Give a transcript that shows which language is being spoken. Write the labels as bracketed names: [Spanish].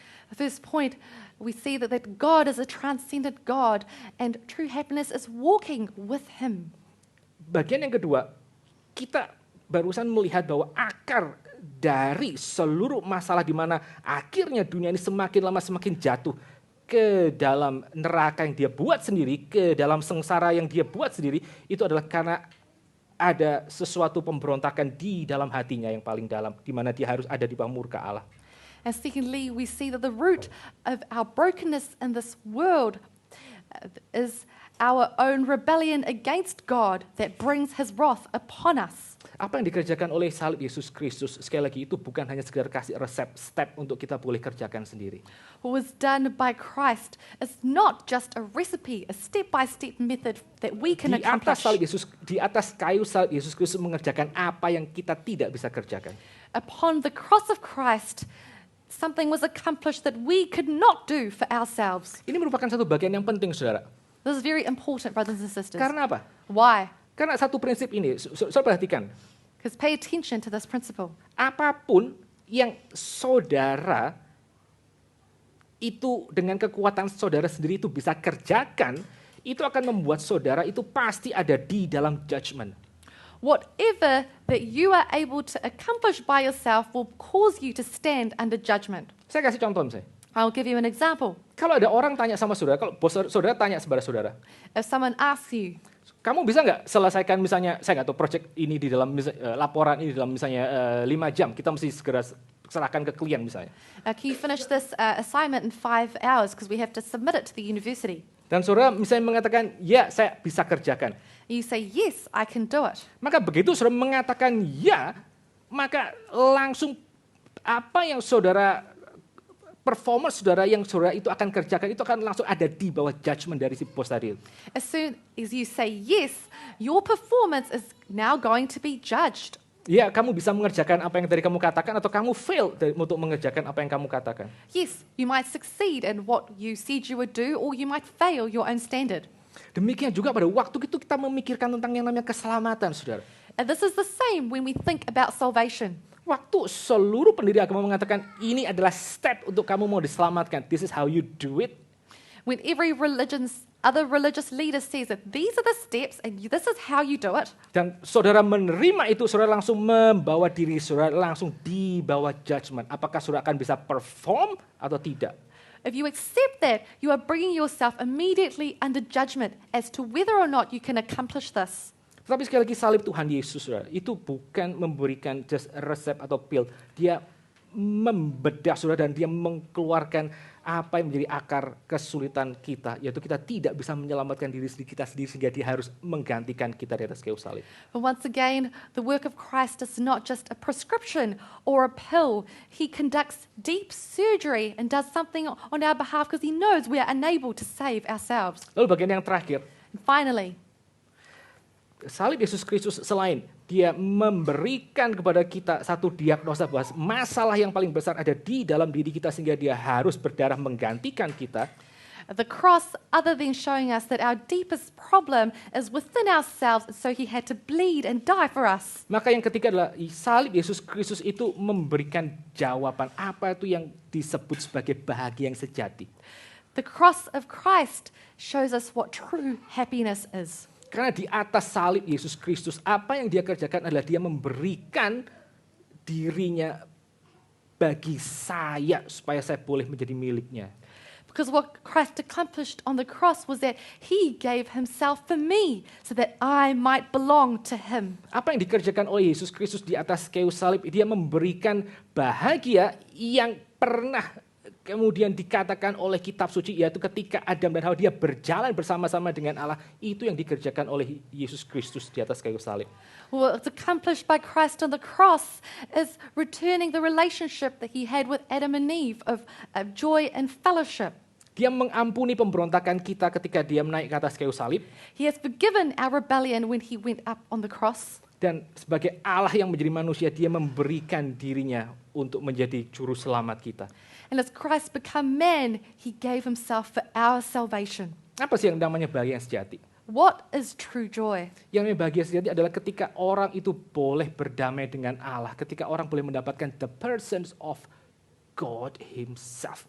[English] The first point, we see that God is a transcendent God and true happiness is walking with Him. [Indonesian] Bagian yang kedua, kita barusan melihat bahwa akar dari seluruh masalah di mana akhirnya dunia ini semakin lama semakin jatuh ke dalam neraka yang dia buat sendiri, ke dalam sengsara yang dia buat sendiri, itu adalah karena ada sesuatu pemberontakan di dalam hatinya yang paling dalam, di mana dia harus ada di bawah murka Allah. [English] And secondly, we see that the root of our brokenness in this world is our own rebellion against God that brings His wrath upon us. [Indonesian] Apa yang dikerjakan oleh salib Yesus Kristus, sekali lagi itu bukan hanya sekedar kasih resep, step untuk kita boleh kerjakan sendiri. [English] What was done by Christ is not just a recipe, a step-by-step method that we can [Indonesian] Di atas [English] accomplish. [Indonesian] salib Yesus, di atas kayu salib Yesus Kristus mengerjakan apa yang kita tidak bisa kerjakan. [English] Upon the cross of Christ, something was accomplished that we could not do for ourselves. [Indonesian] Ini merupakan satu bagian yang penting, saudara. [English] This is very important, brothers and sisters. [Indonesian] Karena apa? [English] Why? [Indonesian] Karena satu prinsip ini, saudara perhatikan. [English] Because pay attention to this principle. [Indonesian] Apapun yang saudara itu dengan kekuatan saudara sendiri itu bisa kerjakan, itu akan membuat saudara itu pasti ada di dalam judgment. [English] Whatever that you are able to accomplish by yourself will cause you to stand under judgment. [Indonesian] Saya kasih contoh misalnya. [English] I'll give you an example. [Indonesian] Kalau ada orang tanya sama saudara, kalau bos saudara tanya kepada saudara, [English] If someone asks you, [Indonesian] kamu bisa nggak selesaikan misalnya, saya nggak tahu project ini di dalam laporan ini dalam misalnya 5 jam, kita mesti segera serahkan ke klien misalnya. [English] can you finish this assignment in 5 hours because we have to submit it to the university? [Indonesian] Dan saudara misalnya mengatakan, ya saya bisa kerjakan. [English] You say, yes, I can do it. [Indonesian] Maka begitu saudara mengatakan ya, maka langsung apa yang saudara, performance saudara yang saudara itu akan kerjakan, itu akan langsung ada di bawah judgment dari si bos tadi. [English] As soon as you say yes, your performance is now going to be judged. [Indonesian] Ya, kamu bisa mengerjakan apa yang tadi kamu katakan atau kamu fail untuk mengerjakan apa yang kamu katakan. [English] Yes, you might succeed in what you said you would do, or you might fail your own standard. [Indonesian] Demikian juga pada waktu itu kita memikirkan tentang yang namanya keselamatan, saudara. [English] And this is the same when we think about salvation. [Indonesian] Waktu seluruh pendiri agama mengatakan ini adalah step untuk kamu mau diselamatkan, [English] this is how you do it. When every other religious leader says that these are the steps and this is how you do it, [Indonesian] Dan saudara menerima itu, saudara langsung membawa diri saudara langsung di bawah judgment. Apakah saudara akan bisa perform atau tidak? [English] if you accept that, you are bringing yourself immediately under judgment as to whether or not you can accomplish this. [Indonesian] Tetapi sekali lagi salib Tuhan Yesus, saudara, itu bukan memberikan just resep atau pil. Dia membedah saudara dan dia mengeluarkan apa yang menjadi akar kesulitan kita, yaitu kita tidak bisa menyelamatkan diri kita sendiri sehingga dia harus menggantikan kita di atas kayu salib. [English] But once again, the work of Christ is not just a prescription or a pill. He conducts deep surgery and does something on our behalf because he knows we are unable to save ourselves. [Indonesian] Lalu bagian yang terakhir, [English] And finally, [Indonesian] salib Yesus Kristus selain dia memberikan kepada kita satu diagnosa bahwa masalah yang paling besar ada di dalam diri kita sehingga dia harus berdarah menggantikan kita. [English] the cross, other than showing us that our deepest problem is within ourselves, so he had to bleed and die for us. [Indonesian] Maka yang ketiga adalah salib Yesus Kristus itu memberikan jawaban apa itu yang disebut sebagai bahagia yang sejati. [English] The cross of Christ shows us what true happiness is. [Indonesian] Karena di atas salib Yesus Kristus, apa yang dia kerjakan adalah dia memberikan dirinya bagi saya supaya saya boleh menjadi miliknya. [English] Because what Christ accomplished on the cross was that he gave himself for me so that I might belong to him. [Indonesian] Apa yang dikerjakan oleh Yesus Kristus di atas kayu salib, dia memberikan bahagia yang pernah kemudian dikatakan oleh kitab suci, yaitu ketika Adam dan Hawa dia berjalan bersama-sama dengan Allah, itu yang dikerjakan oleh Yesus Kristus di atas kayu salib. [English] What's accomplished by Christ on the cross is returning the relationship that he had with Adam and Eve of joy and fellowship. [Indonesian] Dia mengampuni pemberontakan kita ketika dia naik ke atas kayu salib. [English] He has forgiven our rebellion when he went up on the cross. [Indonesian] Dan sebagai Allah yang menjadi manusia, dia memberikan dirinya untuk menjadi juru selamat kita. [English] And as Christ became man, he gave himself for our salvation. [Indonesian] Apa sih yang namanya bahagia yang sejati? [English] What is true joy? [Indonesian] Yang namanya bahagia sejati adalah ketika orang itu boleh berdamai dengan Allah, ketika orang boleh mendapatkan [English] the presence of God himself.